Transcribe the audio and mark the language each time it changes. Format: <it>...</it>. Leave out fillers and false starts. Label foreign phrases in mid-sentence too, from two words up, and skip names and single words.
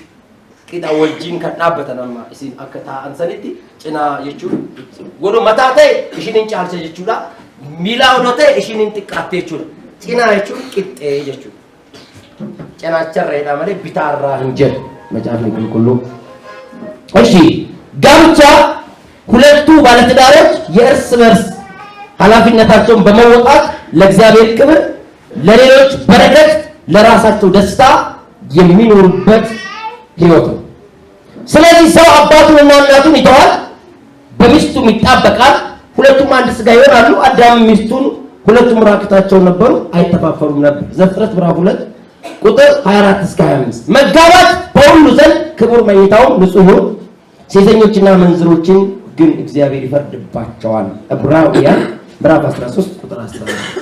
<om>Qixa wajjin kan dhaabbatan amma isin akka taa'an sanitti cinaa jechuun godhu mataa ta'e ishiin hin caalcha jechuudha. Miilaa odoo ta'e ishiin hin xiqqaatte jechuudha. Cinaa jechuun qixxee jechuudha. Cinaacharreedha malee bitaarraa hin jedhu macaafni qulqulluu.</om> <am>እሺ ጋብቻ ሁለቱ ባለትዳሮች የእርስ በርስ ኃላፊነታቸውን በመወጣት ለእግዚአብሔር ክብር፣ ለሌሎች በረከት፣ ለራሳቸው ደስታ የሚኖሩበት ህይወት ነው። ስለዚህ ሰው አባቱንና እናቱን ይተዋል፣ በሚስቱም ይጣበቃል፣ ሁለቱም አንድ ስጋ ይሆናሉ። አዳም ሚስቱን ሁለቱም ራቁታቸውን ነበሩ፣ አይተፋፈሩም ነበር። ዘፍጥረት ምዕራፍ 2 ቁጥር 24 እስከ 25። መጋባት በሁሉ ዘንድ ክቡር፣ መኝታውም ንጹህ ይሁን፣ ሴተኞችና መንዝሮችን ግን እግዚአብሔር ይፈርድባቸዋል። ዕብራውያን ምዕራፍ 13 ቁጥር 14።</am>